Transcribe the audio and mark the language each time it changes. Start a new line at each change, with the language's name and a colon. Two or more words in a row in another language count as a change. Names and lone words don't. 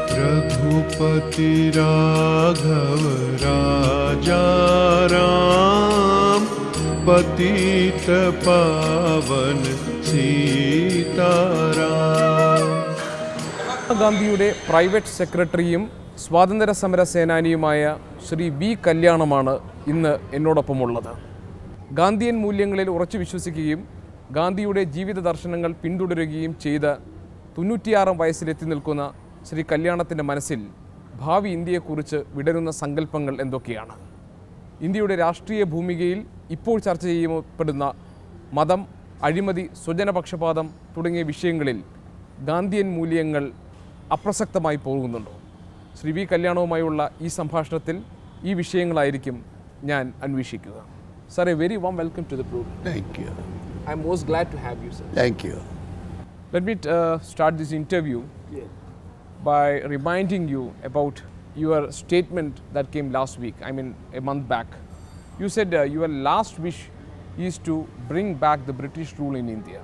Hindi: रघुपति राघव राजा राम पतित पावन सीताराम.
Malayalam: ഗാന്ധിയുടെ
English: private secretary
Malayalam: സ്വാതന്ത്ര്യ സമര സേനാനിയുമായ ശ്രീ വി കല്യാണമാണ് ഇന്ന് എന്നോടൊപ്പമുള്ളത്. ഗാന്ധിയൻ മൂല്യങ്ങളിൽ ഉറച്ചു വിശ്വസിക്കുകയും ഗാന്ധിയുടെ ജീവിത ദർശനങ്ങൾ പിന്തുടരുകയും ചെയ്ത 96 വയസ്സിലെത്തി നിൽക്കുന്ന ശ്രീ കല്യാണത്തിൻ്റെ മനസ്സിൽ ഭാവി ഇന്ത്യയെക്കുറിച്ച് വിടരുന്ന സങ്കല്പങ്ങൾ എന്തൊക്കെയാണ്? ഇന്ത്യയുടെ രാഷ്ട്രീയ ഭൂമികയിൽ ഇപ്പോൾ ചർച്ച ചെയ്യപ്പെടുന്ന മതം, അഴിമതി, സ്വജനപക്ഷപാതം തുടങ്ങിയ വിഷയങ്ങളിൽ ഗാന്ധിയൻ മൂല്യങ്ങൾ അപ്രസക്തമായി പോകുന്നുണ്ടോ? ശ്രീ വി കല്യാണവുമായുള്ള ഈ സംഭാഷണത്തിൽ ഈ വിഷയങ്ങളായിരിക്കും ഞാൻ അന്വേഷിക്കുക.
English: Sir, a very warm welcome to the program. Thank you. I am most glad to have you, sir. Thank you. Let me start this interview by reminding you about your statement that came last week, I mean a month back. You said your last wish is to bring back the British rule in India.